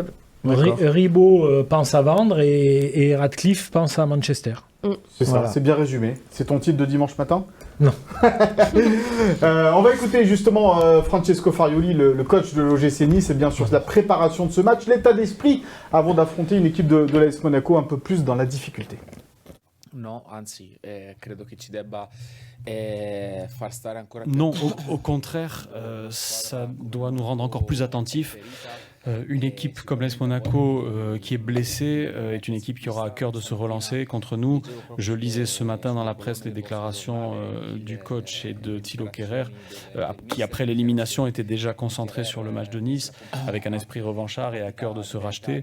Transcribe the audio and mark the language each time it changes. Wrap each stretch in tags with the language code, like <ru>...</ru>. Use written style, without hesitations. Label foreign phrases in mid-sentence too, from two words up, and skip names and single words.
<fr>Ribot pense à vendre et Radcliffe pense à Manchester. C'est ça, c'est bien résumé. C'est ton titre de dimanche matin? Non. On va écouter justement Francesco Farioli, le coach de l'OGC Nice, et bien sûr la préparation de ce match, l'état d'esprit avant d'affronter une équipe de l'AS Monaco un peu plus dans la difficulté.</fr> <it>Non, anzi, credo che ci debba far stare ancora più.</it> <fr>Non, au contraire, ça doit nous rendre encore plus attentifs. Une équipe comme l'AS Monaco qui est blessée est une équipe qui aura à cœur de se relancer contre nous. Je lisais ce matin dans la presse les déclarations du coach et de Thilo Kehrer qui après l'élimination était déjà concentré sur le match de Nice avec un esprit revanchard et à cœur de se racheter.</fr>